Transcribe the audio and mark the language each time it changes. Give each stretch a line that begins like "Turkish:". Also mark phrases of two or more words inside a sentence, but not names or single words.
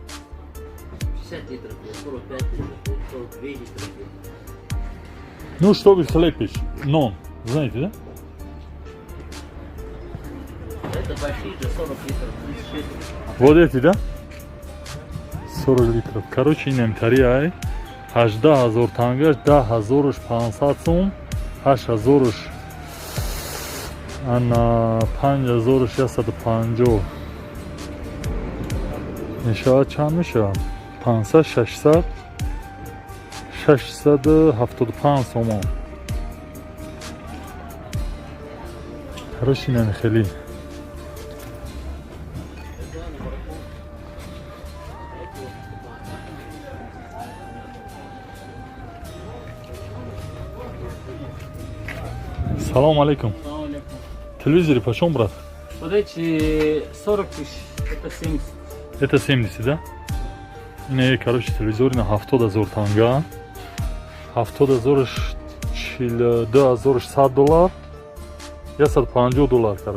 Russian: 50 литров, 45 литров, 42 литров. Ну, чтобы хлеб печь, но, знаете, да? Это большие до 40 литров, 36 литров. Вот эти, да? 40 литров. Короче,
Tajik: инем тарияй. 18,000 тангаш, 10,500 сум, 8,000 ана 5,650. Мешава чанд мешава? 500, 600, 675 сомон. Короче, инем хели.
Arabic: سلام عليكم.
Russian: Телевизоры почем, брат? Вот эти 40 тысяч, это 70. Это 70, да? Не, короче, телевизор на 70,000 танга. 70,000 $2,100. Я $150, короче.